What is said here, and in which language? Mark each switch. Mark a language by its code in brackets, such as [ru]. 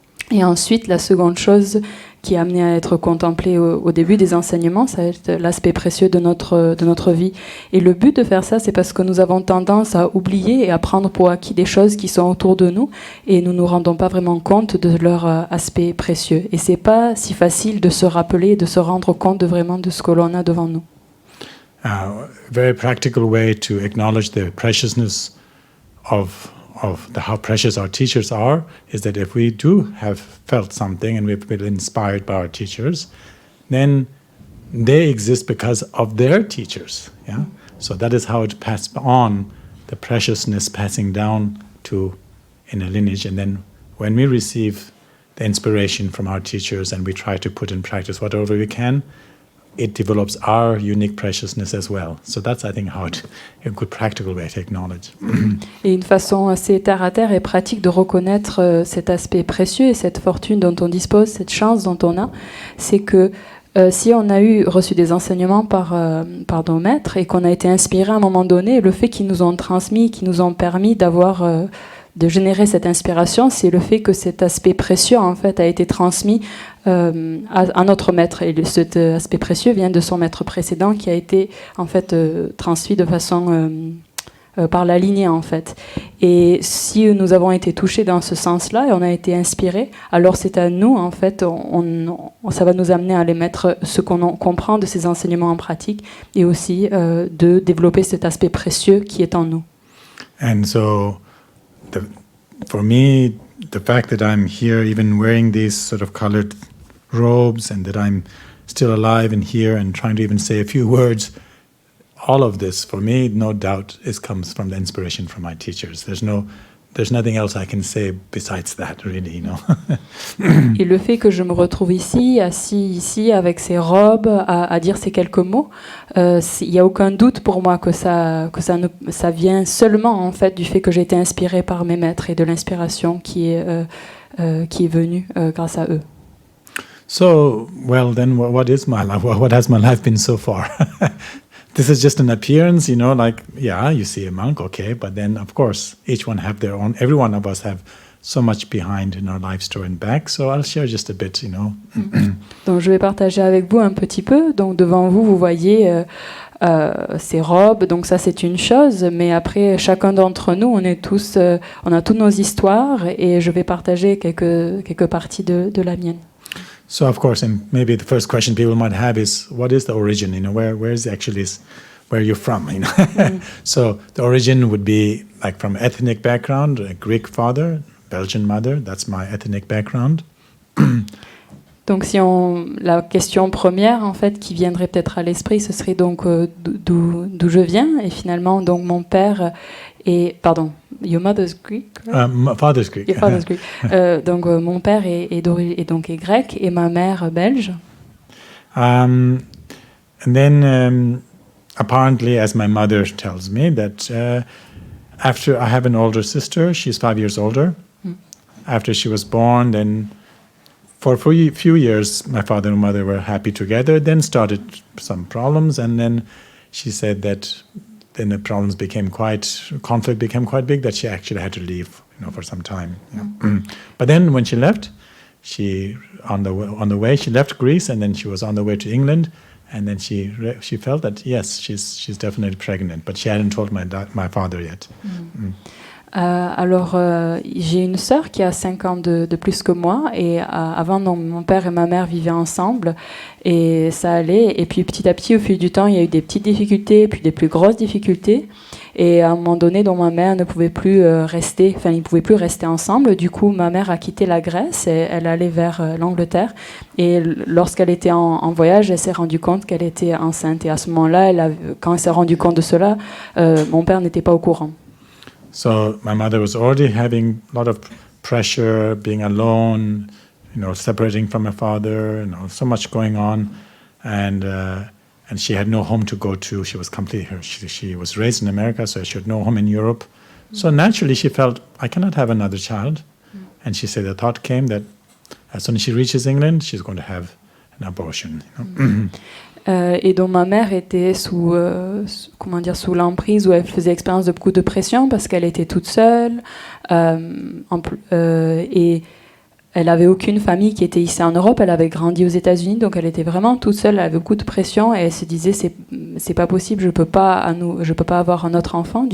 [fr] Et ensuite, la seconde chose qui est amenée à être contemplée au début des enseignements, ça va être l'aspect précieux de notre vie. Et le but de faire ça, c'est parce que nous avons tendance à oublier et à prendre pour acquis des choses qui sont autour de nous et nous ne nous rendons pas vraiment compte de leur aspect précieux. Et c'est pas si facile de se rappeler, de se rendre compte vraiment de ce que l'on a devant nous. [en] A very practical way to acknowledge the preciousness of how precious our teachers are is that if we do have felt something and we've been inspired by our teachers, then they exist because of their teachers. Yeah. So that is how it passed on, the preciousness passing down in a lineage, and then when we receive the inspiration from our teachers and we try to put in practice whatever we can, it develops our unique preciousness as well. So that's, I think, a good practical way to acknowledge. [fr] Et une façon assez terre-à-terre et pratique de reconnaître cet aspect précieux et cette fortune dont on dispose, cette chance dont on a, c'est que si on a reçu des enseignements par nos maîtres et qu'on a été inspiré à un moment donné, le fait qu'ils nous ont transmis, qu'ils nous ont permis de générer cette inspiration, c'est le fait que cet aspect précieux en fait a été transmis à notre maître, et cet aspect précieux vient de son maître précédent qui a été en fait transmis de façon par la lignée en fait. Et si nous avons été touchés dans ce sens-là et on a été inspirés, alors c'est à nous en fait, ça va nous amener à aller mettre ce qu'on comprend de ces enseignements en pratique et aussi de développer cet aspect précieux qui est en nous. [en] And so, for me, the fact that I'm here, even wearing these sort of colored robes, and that I'm still alive and here and trying to even say a few words, all of this, for me, no doubt, comes from the inspiration from my teachers. There's nothing else I can say besides that, really, you know. [fr] Et le fait que je me retrouve ici, assis ici, avec ces robes, à dire ces quelques mots, il n'y a aucun doute pour moi que ça vient seulement en fait du fait que j'ai été inspirée par mes maîtres et de l'inspiration qui est venue grâce à eux. [en] So, well, then what is my life? What has my life been so far? This is just an appearance, you know, like, yeah, you see a monk, okay, but then, of course, each one have their own, every one of us have so much behind in our life story and back, so I'll share just a bit, you know. [fr] Donc, je vais partager avec vous un petit peu. Donc, devant vous, vous voyez ces robes, donc ça, c'est une chose, mais après, chacun d'entre nous, on a toutes nos histoires, et je vais partager quelques parties de la mienne. [en] So of course, and maybe the first question people might have is, what is the origin? You know, where is actually where you're from? You know, so the origin would be like from ethnic background, a Greek father, Belgian mother. That's my ethnic background. [fr] Donc, la question première en fait qui viendrait peut-être à l'esprit, ce serait donc d'où je viens, et finalement donc mon père est, pardon, [en] your mother's Greek. My father's Greek. Your father's Greek. [fr] Donc mon père est grec et ma mère belge. [en] And then apparently, as my mother tells me, that after I have an older sister, she's 5 years older. After she was born, then for a few years, my father and mother were happy together. Then started some problems, and then she said that then the conflict became quite big, that she actually had to leave, you know, for some time. You know? But then when she left, on the way she left Greece, and then she was on the way to England, and then she felt that yes, she's definitely pregnant, but she hadn't told my father yet. [fr] Alors, j'ai une sœur qui a 5 ans de plus que moi, et avant, mon père et ma mère vivaient ensemble, et ça allait, et puis petit à petit, au fil du temps, il y a eu des petites difficultés, puis des plus grosses difficultés, et à un moment donné, dont ma mère ne pouvait plus rester, enfin, ils ne pouvaient plus rester ensemble. Du coup, ma mère a quitté la Grèce, et elle allait vers l'Angleterre, et lorsqu'elle était en voyage, elle s'est rendue compte qu'elle était enceinte, et à ce moment-là, quand elle s'est rendue compte de cela, mon père n'était pas au courant. [en] So my mother was already having a lot of pressure, being alone, you know, separating from her father, you know, so much going on, and she had no home to go to. She was she was raised in America, so she had no home in Europe. So naturally, she felt, I cannot have another child, and she said the thought came that as soon as she reaches England, she's going to have an abortion. You know? [fr] Et dont ma mère était sous l'emprise, où elle faisait expérience de beaucoup de pression parce qu'elle était toute seule, et elle n'avait aucune famille qui était ici en Europe. Elle avait grandi aux États-Unis, donc elle était vraiment toute seule. Elle avait beaucoup de pression et elle se disait c'est pas possible, je peux pas avoir un autre enfant.